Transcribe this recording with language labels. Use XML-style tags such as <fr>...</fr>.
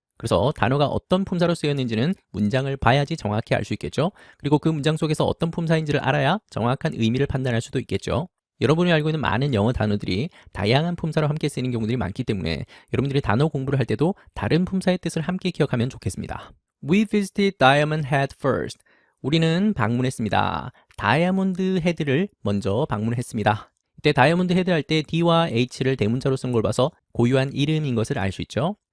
<ko>그래서 단어가 어떤 품사로 쓰였는지는 문장을 봐야지 정확히 알 수 있겠죠. 그리고 그 문장 속에서 어떤 품사인지를 알아야 정확한 의미를 판단할 수도 있겠죠. 여러분이 알고 있는 많은 영어 단어들이 다양한 품사로 함께 쓰이는 경우들이 많기 때문에 여러분들이 단어 공부를 할 때도 다른 품사의 뜻을 함께 기억하면 좋겠습니다.</ko> <en>We visited Diamond Head first.</en> <ko>우리는 방문했습니다. 다이아몬드 헤드를 먼저 방문했습니다. 이때 다이아몬드 헤드 할 때 D와 H를 대문자로 쓴 걸 봐서 고유한 이름인 것을 알 수 있죠.</ko>